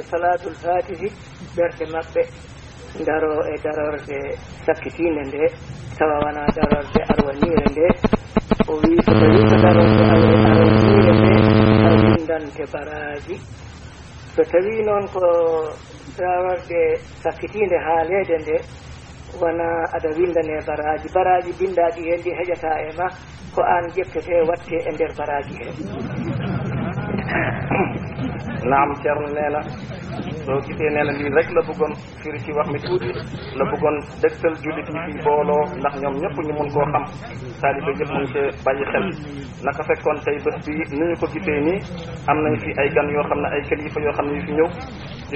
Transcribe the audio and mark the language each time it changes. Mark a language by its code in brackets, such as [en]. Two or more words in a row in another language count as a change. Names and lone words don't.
[ar] صلاة الفاتح [ff] ɓerɗe maɓɓe daro e darorde sakkitinde nde tawa wona darorde arwanire nde o wi so tawi ko darorde arwanire nde a windante baraji so tawi noon ko darorde sakkitinde haalede nde wona aɗa windane baraji bindaɗi hen ɗi heƴata e ma ko an ƴettete watte e nder baraji he. [wo] naam Ceerno nee na soo gisee nee na lii rek la bëggoon firi ci wax mi tuuti la bëggoon dëgtal jullit yi fii booloo ndax ñoom ñëpp ñu mun koo xam taalibe yëpp mun cee bàyyi xel naka fekkoon tey bés bi ni ñu ko gisee nii am nañ fi ay gan yoo xam ne ay kilifa yoo xam ne yu fi ñëw di